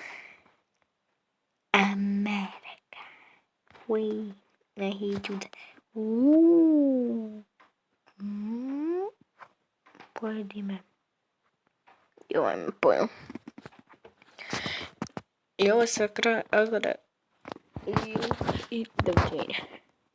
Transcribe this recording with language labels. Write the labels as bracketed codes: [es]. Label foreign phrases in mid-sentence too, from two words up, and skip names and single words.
[hr] Amerika. [en] Wait, I hate you. [hr] Pojedi me. Joj me pojel. I ovo je sad kraj Agara. I doviđenja.